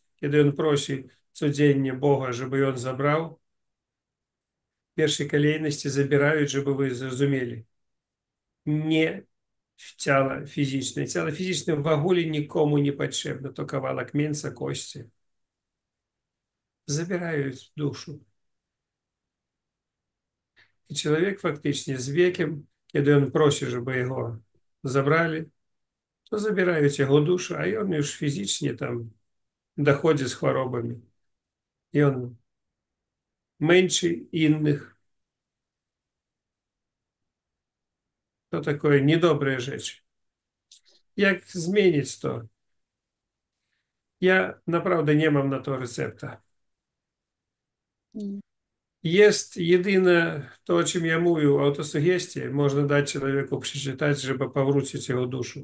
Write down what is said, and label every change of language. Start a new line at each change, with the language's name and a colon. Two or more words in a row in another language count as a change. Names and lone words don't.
Polish: Kiedy on prosi codziennie Boga, żeby on zabrał, w pierwszej kolejności zabирают, żeby wy zrozumieli. Nie w ciało fizyczne. Ciało fizyczne w ogóle nikomu nie potrzebne, to kawałek mięsa, kości.
Russian: Забирают душу. И человек фактически з веком,
Polish: kiedy on prosi, żeby jego zabrali, to zabierają jego duszę, a on już fizycznie tam dochodzi z chorobami. I on męczy innych. To
Russian: такое недобрая
Polish: rzecz. Jak zmienić to? Ja naprawdę nie mam na to recepta. Mm. Jest jedyne to, o czym ja mówił, autosugestii. Można dać człowieku przeczytać, żeby powrócić jego duszę.